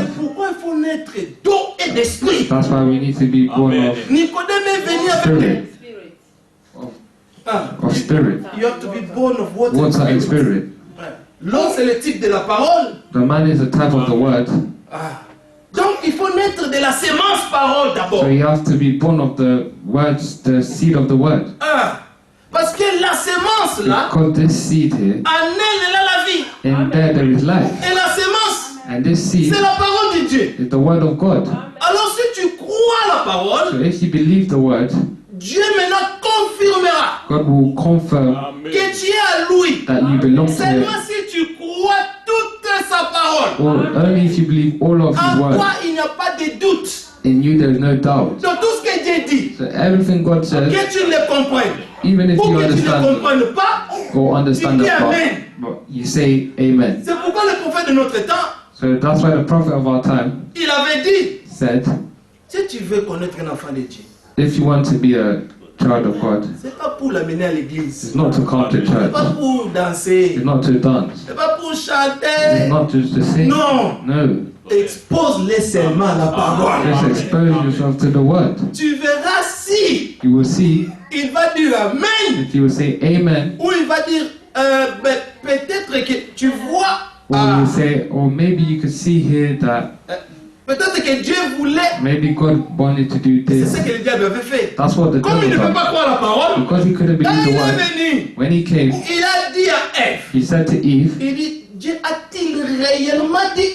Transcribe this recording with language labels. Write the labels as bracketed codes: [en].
[fr] C'est pourquoi il faut naître d'eau et d'esprit. [en] That's why we need to be born [fr] Amen. Nicodème est venu avec [en] spirit, Ah, of spirit, you have to be born of water. water and and spirit. [fr] L'homme, c'est le type de la parole. [en] The man is the type of the word, Ah. [fr] Donc, il faut naître de la sémence parole d'abord. [en] so you have to be born of the words, the seed of the word. [fr] Ah. Parce que la sémence, là, [en] Because this seed here, [fr] en elle, elle a la vie. [en] in there is life. [fr] Et la sémence, [en] And this seed [fr] c'est la parole de Dieu. [en] is the word of God. [fr] Alors, si tu crois la parole, [en] So if you believe the word, [fr] Dieu maintenant confirmera [en] God will confirm [fr] Amen. que tu es à lui. [en] that you belong to Him. [fr] Seulement si tu crois toute sa parole. [en] Or only if you believe all of His [fr] En [en] word. [fr] toi, il n'y a pas de doute. [en] In you there is no doubt. [fr] Dans tout ce que Dieu dit, [en] So everything God says, [fr] que tu le comprennes. [en] even if [fr] Ou [en] you [fr] que tu ne [en] understand [fr] comprennes pas, [en] or understand [fr] tu dis [en] that part, [fr] Amen. [en] but you say Amen. [fr] C'est pourquoi le prophète de notre temps, [en] So that's why the prophet of our time [fr] il avait dit, [en] said, [fr] si tu veux connaître un enfant de Dieu, [en] if you want to be a child of God, [fr] c'est pas pour l'amener à l'église. [en] it's not to come to [fr] C'est [en] church, [fr] pas pour danser. [en] it's not to dance, [fr] C'est pas pour [en] it's [fr] chanter. [en] not just to sing. [fr] Non. [en] No, [fr] Expose-les seulement à la parole. [en] just expose yourself to the word. [fr] Tu verras si [en] You will see [fr] il va dire Amen [en] if you will say Amen, [fr] ou il va dire ben, peut-être que tu vois. [en] or you will say, or maybe you could see here that [fr] Peut-être que Dieu voulait. [en] maybe God wanted to do [fr] C'est [en] this. [fr] ce que le diable avait fait. [en] That's what the [fr] Comme il ne [en] devil [fr] peut pas [en] done. [fr] croire la parole, [en] Because he couldn't [fr] quand [en] believe [fr] il est [en] word, [fr] venu, [en] when he came, [fr] il a dit à Ève, [en] he said to Eve, [fr] il dit, Dieu a-t-il réellement dit?